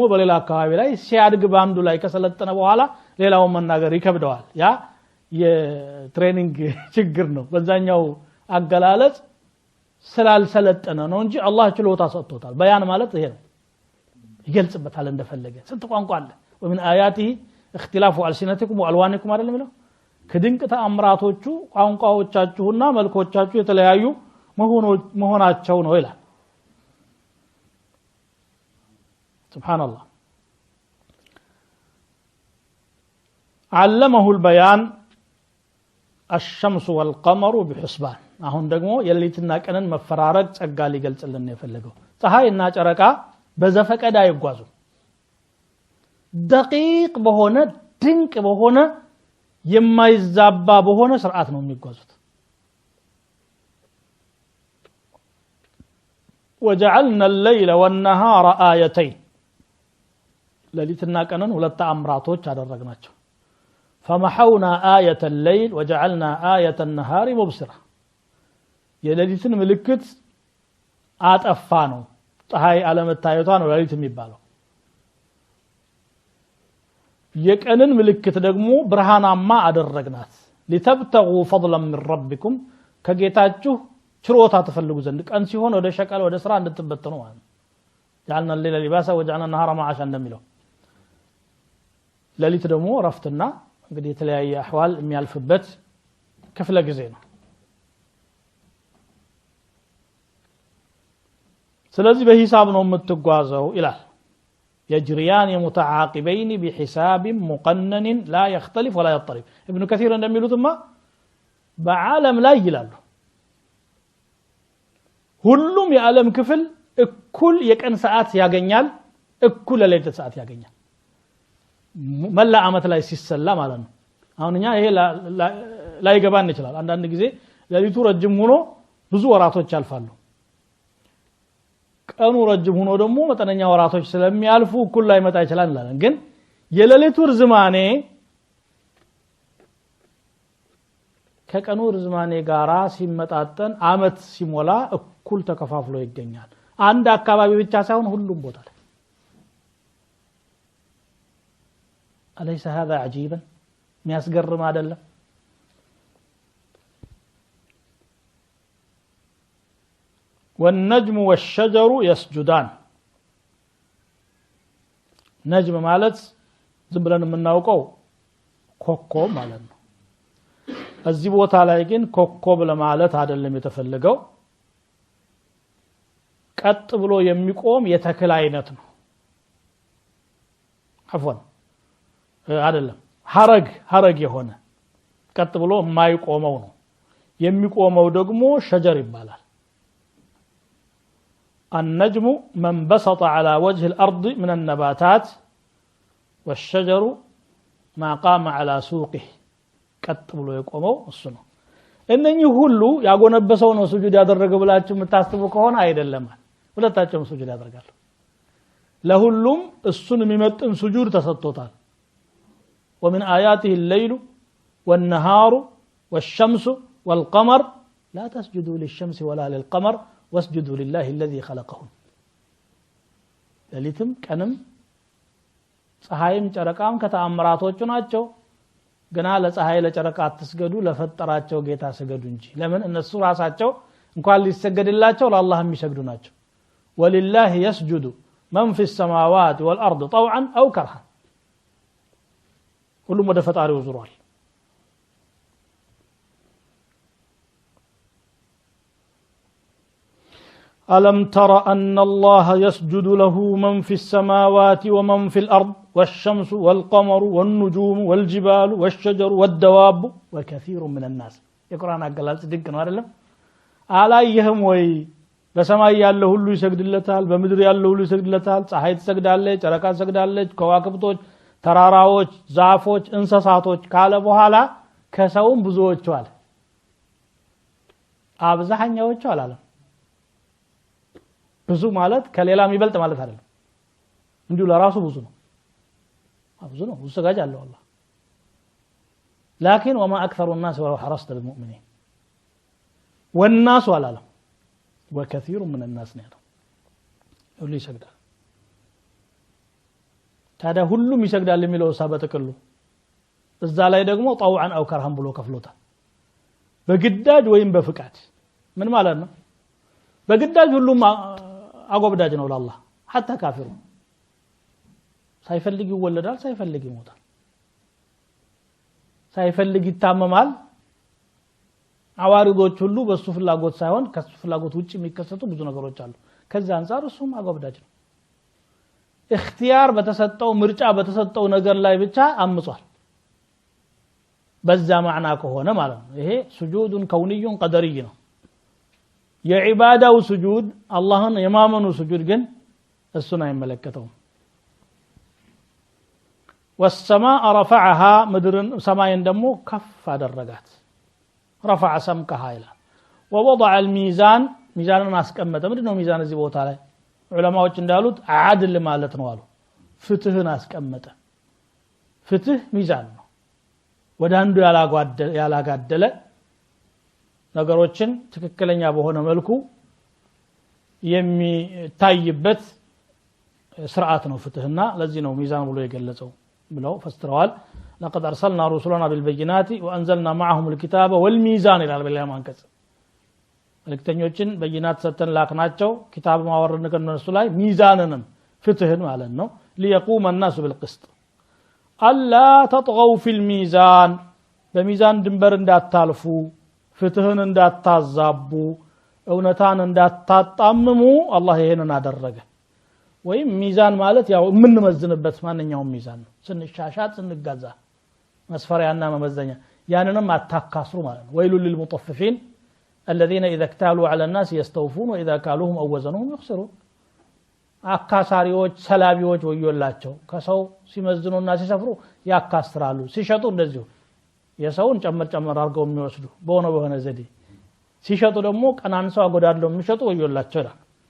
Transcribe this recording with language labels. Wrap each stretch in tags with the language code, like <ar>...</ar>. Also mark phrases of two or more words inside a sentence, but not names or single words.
<am>በሌላ አካባቢ ላይ ሲያድግ ባንዱ ላይ ከሰለጠነ በኋላ ሌላውን መናገር ይከብደዋል ያ የትሬኒንግ ችግር ነው በዛኛው አገላለጽ ስላልሰለጠነ ነው እንጂ አላህ ችሎታ ሰጥቶታል በያን ማለት ይሄ ነው ይገልጽበታል እንደፈለገ ስንት ቋንቋ አለ</am> <ar>ومن آياته اختلاف ألسنتكم وألوانكم</ar> <am>አይደለም ነው ከድንቅ ተአምራቶቹ ቋንቋዎቻችሁና መልኮቻችሁ የተለያዩ መሆናቸው ነው ይላል ሱብሃንአላህ</am> <ar>علمه البيان الشمس والقمر بحسبان</ar> <am>አሁን ደግሞ የሌሊትና ቀንን መፈራረቅ ጸጋ ሊገልጽልን ነው የፈለገው ፀሐይና ጨረቃ በዘፈቀደ አይጓዙ دقيق በሆነ ድንቅ በሆነ የማይዛባ በሆነ ስርዓት ነው የሚጓዙት</am> <ar>وجعلنا الليل والنهار آيتين ليلتنا</ar> <am>ቀንን ሁለት ተአምራቶች አደረግናቸው</am> <ar>فمحونا آية الليل وجعلنا آية النهار مبصرة</ar> <am>የሌሊትን ምልክት አጠፋ ነው ፀሐይ አለመታየቷ ነው ሌሊት የሚባለው የቀንን ምልክት ደግሞ ብርሃናማ አደረግናት</am> <ar>لتبتغوا فضلا من ربكم</ar> <am>ከጌታችሁ ችሮታ ተፈልጉ ዘንድ ቀን ሲሆን ወደ ሸቀል ወደ ስራ እንድትበተኑ ማለት</am> <ar>جعلنا الليل لباسا وجعلنا النهار معاشا</ar> <am>እንደሚለው ሌሊት ደግሞ ረፍትና እንግዲህ የተለያየ አህዋል የሚያልፍበት ክፍለ ጊዜ ነው ስለዚህ በሂሳብ ነው የምትጓዘው ይላል</am> <ar>يجريان متعاقبين بحساب مقنن لا يختلف ولا يضطرب</ar> <am>ابن كثير እንደሚሉትማ በዓለም ላይ ይላሉ ሁሉም የዓለም ክፍል እኩል የቀን ሰዓት ያገኛል እኩል የሌሊት ሰዓት ያገኛል መላ አመት ላይ ሲሰላ ማለት ነው አሁንኛ ይሄ ላይ ገባን ይችላል አንዳንድ ጊዜ ሌሊቱ ረጅም ሆኖ ብዙ ወራቶች ያልፋሉ ቀኑ ረጅም ሆኖ ደግሞ መጠነኛ ወራቶች ስለሚያልፉ እኩል ላይ መጣ ይችላል እንላለን ግን የሌሊቱ ርዝማኔ ከቀኑ ርዝማኔ ጋራ ሲመጣጠን አመት ሲሞላ እኩል ተከፋፍሎ ይገኛል አንድ አካባቢ ብቻ ሳይሆን ሁሉም ቦታ ላይ</am> <ar>أليس هذا عجيبا</ar> <am>የሚያስገርም አይደለም</am> <ar>والنجم والشجر يسجدان</ar> <am>نجم ማለት ዝም ብለን የምናውቀው ኮከብ ማለት ነው እዚህ ቦታ ላይ ግን ኮከብ ለማለት አይደለም የተፈለገው ቀጥ ብሎ የሚቆም የተክል አይነት ነው አፍወን አይደለም ሐረግ የሆነ ቀጥ ብሎ የማይቆመው ነው የሚቆመው ደግሞ ሸጀር ይባላል</am> <ar>النجم من بسط على وجه الأرض من النباتات والشجر ما قام على</ar> <am>سوقه ቀጥ ብሎ የቆመው እሱ ነው እነኚህ ሁሉ ያጎነበሰው ነው ስጁድ ያደረገው ብላችሁ የምታስቡ ከሆነ አይደለም ሁለታቸውም ስጁድ ያደርጋሉ ለሁሉም እሱን የሚመጥን ስጁድ ተሰጥቶታል</am> <ar>ومن آياته الليل والنهار والشمس والقمر لا تسجدوا للشمس ولا للقمر واسجدوا لله الذي خلقهم</ar> <am>ሌሊትም ቀንም ፀሐይም ጨረቃም ከተአምራቶቹ ናቸው ገና ለፀሐይ ለጨረቃ አትስገዱ ለፈጠራቸው ጌታ ስገዱ እንጂ ለምን እነሱ ራሳቸው እንኳን ሊሰገድላቸው ለአላህ የሚሰግዱ ናቸው</am> <ar>ولله يسجد من في السماوات والأرض طوعا أو كرها</ar> <am>ሁሉም ወደ ፈጣሪው ዙሯል</am> <ar>ألم تر أن الله يسجد له من في السماوات ومن في الأرض والشمس والقمر والنجوم والجبال والشجر والدواب وكثير من الناس</ar> <am>የቁርአን አገላለጽ ድንቅ ነው አይደለም አላየህም ወይ በሰማይ ያለው ሁሉ ይሰግድለታል በምድር ያለው ሁሉ ይሰግድለታል ፀሐይ ትሰግዳለች ጨረቃ ትሰግዳለች ከዋክብቶች ተራራዎች ዛፎች እንስሳቶች ካለ በኋላ ከሰውም ብዙዎች አለ አብዛኛዎቹ አላለም ብዙ ማለት ከሌላም ይበልጥ ማለት አይደለም እንዲሁ ለራሱ ብዙ ነው ብዙ ነው ሰጋጅ አለው አላህ</am> <ar>لكن وما اكثر الناس ولو حرصت بالمؤمنين والناس ولا وكثير من الناس</ar> <am>ነው ሁሉ ይሰግዳል ታዲያ ሁሉም ይሰግዳል የሚለው ሳበተከሉ እዛ ላይ ደግሞ</am> <ar>طوعا او كرها</ar> <am>ብሎ ከፍሎታል በግዳጅ ወይም በፍቃድ ምን ማለት ነው በግዳጅ ሁሉም አጎብዳጅ ነው ለአላህ حتى ካፊሩ ሳይፈልግ ይወለዳል ሳይፈልግ ይሞታል ሳይፈልግ ይታመማል አዋሪዶች ሁሉ በሱ ፍላጎት ሳይሆን ከሱ ፍላጎት ውጪ የሚከሰቱ ብዙ ነገሮች አሉ ከዛ አንፃር እሱም አጎብዳጅ ነው اختيار በተሰጠው ምርጫ በተሰጠው ነገር ላይ ብቻ አምጿል በዛ ማዕና ከሆነ ማለት ነው ይሄ ስጁዱን ከውንዩን ቀደሪ ነው የዒባዳው ስጁድ አላህን የማመኑ ስጁድ ግን እሱን አይመለከተውም</am> <ar>والسماء رفعها</ar> <am>ምድርን ሰማይን ደሞ ከፍ አደረጋት</am> <ar>رفع سمكها</ar> <am>ይላል</am> <ar>ووضع الميزان</ar> <am>ሚዛንን አስቀመጠ ምንድነው ሚዛን እዚህ ቦታ ላይ ዑለማዎች እንዳሉት አድል ማለት ነው አሉ ፍትህን አስቀመጠ ፍትህ ሚዛን ነው ወደ አንዱ ያላጋደለ ነገሮችን ትክክለኛ በሆነ መልኩ የሚታይበት ስርዓት ነው ፍትህና ለዚህ ነው ሚዛን ብሎ የገለጸው ብለው ፈስተዋል</am> <ar>لقد ارسلنا رسلنا بالبينات وانزلنا معهم الكتاب والميزان الى البلاغ</ar> <am>አንቀጽ መልእክተኞችን በይናት ሰተን ላክናቸው ኪታብ ማወረድን ከነሱ ላይ ሚዛንንም ፍትህን ማለት ነው ليقوم</am> <ar>الناس بالقسط الا تطغوا في الميزان</ar> <am>በሚዛን ድንበር እንዳታልፉ ፍትህን እንዳታዛቡ እውነታን እንዳታጣምሙ አላህ ይሄንን አደረገ ወይም ሚዛን ማለት ያው የምንመዝንበት ማንኛውም ሚዛን ነው ስንሻሻት ስንጋዛ መስፈሪያና መመዘኛ ያንንም አታካስሩ ማለት ነው ወይሉ</am> <ar>للمطففين الذين اذا اكتالوا على الناس يستوفون واذا كالوهم او وزنوهم يخسرون</ar> <am>አካሳሪዎች ሰላቢዎች ወዮላቸው ከሰው ሲመዝኑና ሲሰፍሩ ያካስራሉ ሲሸጡ እንደዚሁ የሰውን ጨመር አርገው የሚወስዱ በሆነ ዘዴ ሲሸጡ ደግሞ ቀናንሰው አጎዳለው የሚሸጡ ወዮላቸው ይላል</am>